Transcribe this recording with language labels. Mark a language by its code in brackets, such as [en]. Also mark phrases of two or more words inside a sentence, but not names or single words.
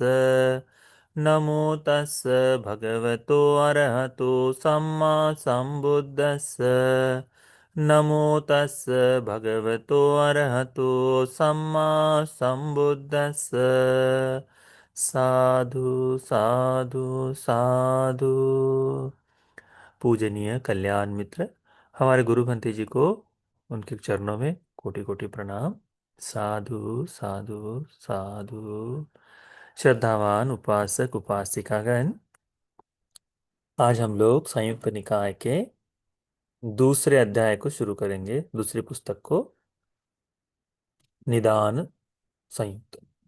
[pi] नमो तस् भगवतो अरहतो सम्मा संबुद्दस्स। नमो तस् भगवतो अरहतो सम्मा संबुद्दस्स। साधु साधु साधु। [hi] पूजनीय कल्याण मित्र, हमारे गुरु भंते जी को उनके चरणों में कोटि कोटि प्रणाम। [pi] साधु साधु साधु। [hi] श्रद्धावान उपासक उपासिकागण, आज हम लोग संयुक्त निकाय के दूसरे अध्याय को शुरू करेंगे, दूसरी पुस्तक को, निदान संयुक्त।